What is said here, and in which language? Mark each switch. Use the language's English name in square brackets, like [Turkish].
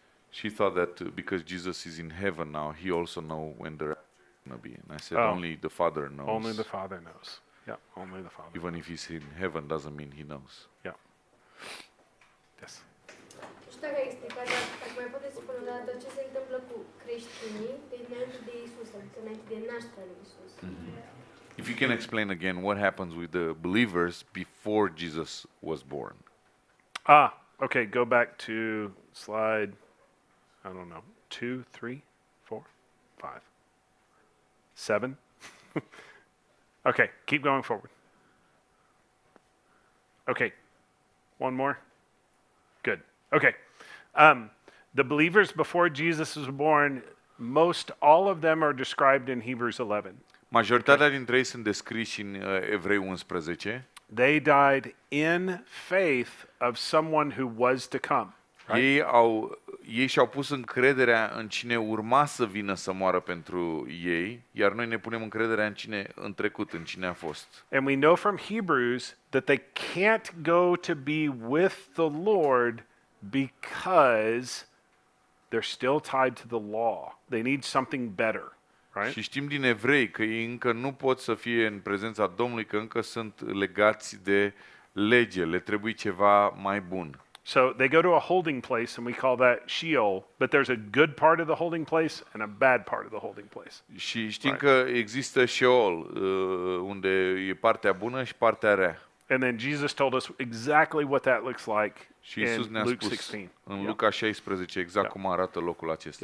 [English] She thought that because Jesus is in heaven now, he also knows when the rapture is going to be. And I said, only the Father knows. Only the Father knows. Yeah, only the Father. Even if he's in heaven, doesn't mean he knows. Yeah. Yes. [Romanian] Nu știu dacă ai explicat, dar dacă mai puteți spune o dată ce se întâmplă cu creștinii înainte de Iisus, adică înainte de nașterea lui Iisus. [English] If you can explain again what happens with the believers before Jesus was born. Okay, go back to slide, I don't know, 2, 3, 4, 5, 7. Okay, keep going forward. Okay, one more. Good. Okay. The believers before Jesus was born, most all of them are described in Hebrews 11. [Romanian] Majoritatea dintre ei sunt descriși în Evrei 11. [English] They died in faith of someone who was to come. Right? [Romanian] Ei și-au pus încrederea în cine urma să vină să moară pentru ei, iar noi ne punem încrederea în cine în trecut, în cine a fost. [English] And we know from Hebrews that they can't go to be with the Lord because they're still tied to the law. They need something better, right? [Romanian] Și știm din Evrei că ei încă nu pot să fie în prezența Domnului, că încă sunt legați de lege, le trebuie ceva mai bun. [English] So they go to a holding place, and we call that Sheol, but there's a good part of the holding place and a bad part of the holding place. [Romanian] Și știm că există Sheol, unde e partea bună și partea rea. [English] And then Jesus told us exactly what that looks like [Romanian] Și Iisus [English] in [Romanian] ne-a [English] Luke [Romanian] spus [English] 16. [Romanian] în Luca 16 exact cum arată locul acesta.